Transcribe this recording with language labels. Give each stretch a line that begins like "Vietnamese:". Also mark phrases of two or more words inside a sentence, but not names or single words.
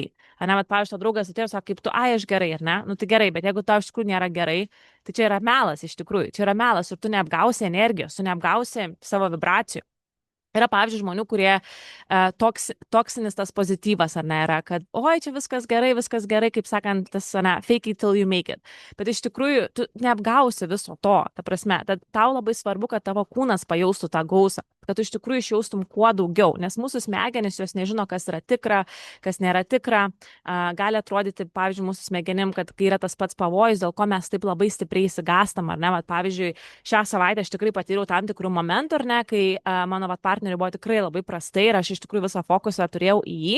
Lithuanian: Ar ne, bet pavyzdžiui, draugas atėjo ir sako, kaip tu, aš gerai, ar ne? Nu, tai gerai, bet jeigu tau iš tikrųjų nėra gerai, tai čia yra melas iš tikrųjų. Čia yra melas ir tu neapgausi energijos, tu neapgausi savo vibracijų. Yra, pavyzdžiui, žmonių, kurie toksinis tas pozityvas, ar ne, yra, kad, oi, čia viskas gerai, kaip sakant, tas, ne,
English: fake it till you make it.
Lithuanian: Bet iš tikrųjų, tu neapgausi viso to, ta prasme, tad tau labai svarbu, kad tavo kūnas pajaustų tą gausą, kad tu iš tikrųjų išjaustum kuo daugiau, nes mūsų smegenys jos nežino, kas yra tikra, kas nėra tikra. Gali atrodyti, pavyzdžiui, mūsų smegenim, kad kai yra tas pats pavojus, dėl ko mes taip labai stipriai įsigastam, ar ne, vat, pavyzdžiui, šią savaitę aš tikrai patyriau tam tikrų momentų, ar ne, kai mano partneriai buvo tikrai labai prastai ir aš iš tikrųjų visą fokusą turėjau į jį.